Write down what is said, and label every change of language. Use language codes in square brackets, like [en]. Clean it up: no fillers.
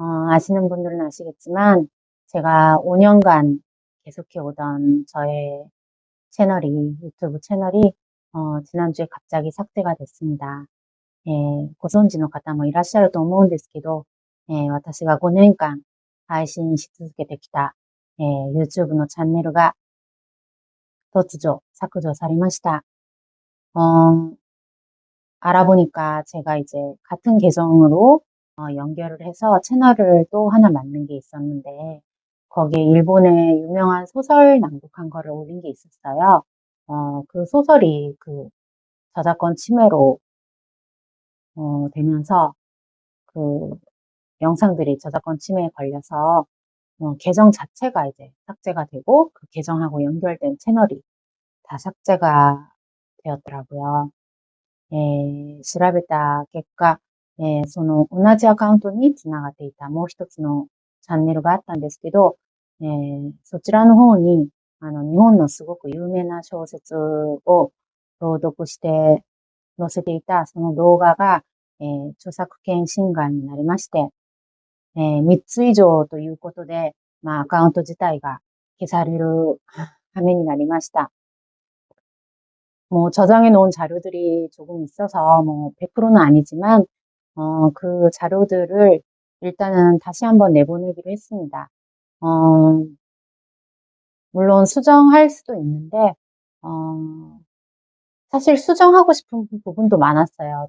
[ko] 아시는 분들은 아시겠지만 제가 5년간 계속해 오던 저의 유튜브 채널이 지난주에 갑자기 삭제가 됐습니다. [ja] ご存知の方もいらっしゃると思うんですけど、私が5年間配信し続けてきた、YouTube のチャンネルが突如削除されました。 [ko] 어, 알아보니까 제가 이제 같은 계정으로 연결을 해서 채널을 또 하나 만든 게 있었는데 거기에 일본의 유명한 소설 낭독한 거를 올린 게 있었어요. 그 소설이 그 저작권 침해로 되면서 그 영상들이 저작권 침해에 걸려서 계정 자체가 이제 삭제가 되고 그 계정하고 연결된 채널이 다 삭제가 되었더라고요. [ja] 調べた結果、その同じアカウントにつながっていたもう一つのチャンネルがあったんですけど、そちらの方に、日本のすごく有名な小説を朗読して載せていたその動画が、著作権侵害になりまして、3つ以上ということで、アカウント自体が消される羽目になりました。 [ko] 뭐 저장해 놓은 자료들이 조금 있어서 뭐 100%는 아니지만 그 자료들을 일단은 다시 한번 내보내기로 했습니다. 어, 물론 수정할 수도 있는데 사실 수정하고 싶은 부분도 많았어요.